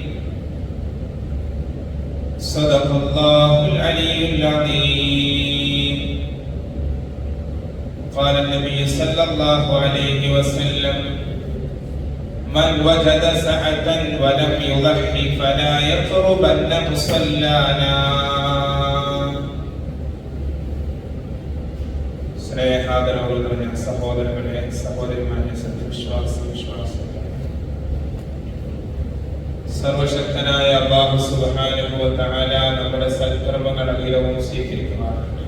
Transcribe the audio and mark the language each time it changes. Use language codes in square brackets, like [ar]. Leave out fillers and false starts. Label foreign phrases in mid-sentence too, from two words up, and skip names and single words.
[ar] صدق الله العلي العظيم. قال النبي صلى الله عليه وسلم: من وجد سعة ولم يضحي فلا يقربن مصلانا. [ml] സ്നേഹാദരവുള്ള സഹോദരങ്ങളെ, സഹോദരിമാരെ, സത്യവിശ്വാസികളെ, സർവശക്തനായ അല്ലാഹു [ar] سبحانه وتعالى [ml] നമ്മുടെ സൽക്കർമ്മങ്ങൾ അഖിലവും സ്വീകരിക്കുമാറാകട്ടെ.